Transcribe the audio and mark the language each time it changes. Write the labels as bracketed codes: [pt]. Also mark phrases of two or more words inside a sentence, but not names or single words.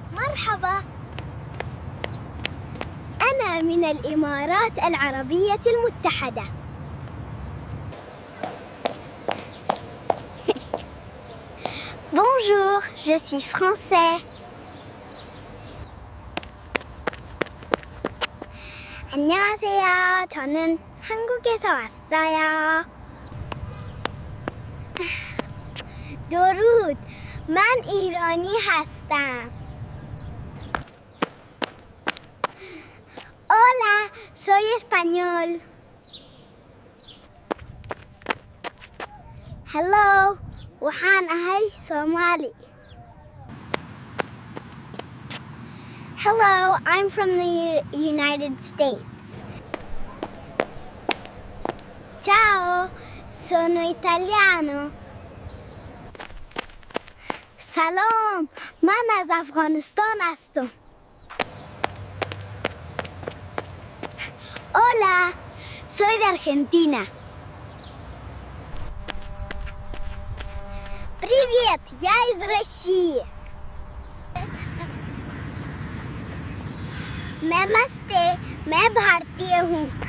[ar] مرحبا، أنا من الإمارات العربية المتحدة. [fr] Bonjour, je suis français. [ko] 안녕하세요. 저는 한국에서 왔어요. [fa] درود، من ایرانی هستم. [es] Hola, soy español. [so] Hello, waxaan ahay Somali. [en] Hello, I'm from the United States. [it] Ciao, sono italiano. [fa] سلام، من از افغانستان هستم. [es] Hola, soy de Argentina. [ru] Привет, я из России. [hi] नमस्ते, मैं भारतीय हूँ.